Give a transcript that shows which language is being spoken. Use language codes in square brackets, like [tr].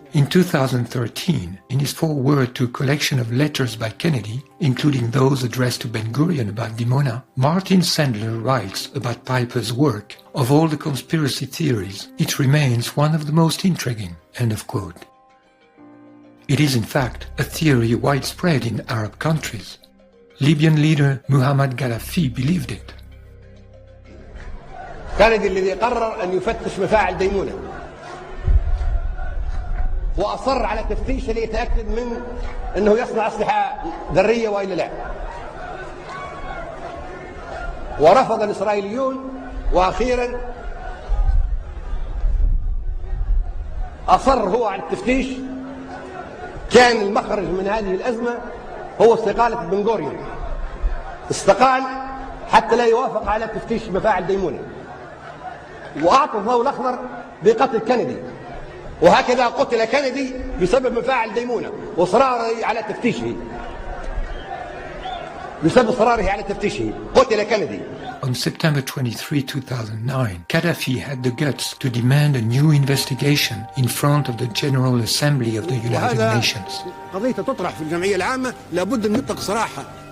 [en] In 2013, in his foreword to a collection of letters by Kennedy, including those addressed to Ben-Gurion about Dimona, Martin Sandler writes about Piper's work, "Of all the conspiracy theories, it remains one of the most intriguing." End of quote. It is in fact a theory widespread in Arab countries. Libyan leader Muhammad Gaddafi believed it. [ar] كندي الذي قرر أن يفتش مفاعل ديمونة وأصر على تفتيشه ليتأكد من أنه يصنع أسلحة ذرية وإلا لا، ورفض الإسرائيليون، وأخيرا أصر هو على التفتيش. كان المخرج من هذه الأزمة هو استقالة بن-غوريون، استقال حتى لا يوافق على تفتيش مفاعل ديمونة، وأعطى الضوء الأخضر بقتل كندي، وهكذا قتل كندي بسبب مفاعل ديمونة وإصراره على تفتيشه. بسبب إصراره على تفتيشه قتل كندي. [en] On September 23, 2009, Gaddafi had the guts to demand a new investigation in front of the General Assembly of the United Nations. [ar] قضية تطرح في الجمعية العامة لابد أن نطلق صراحة.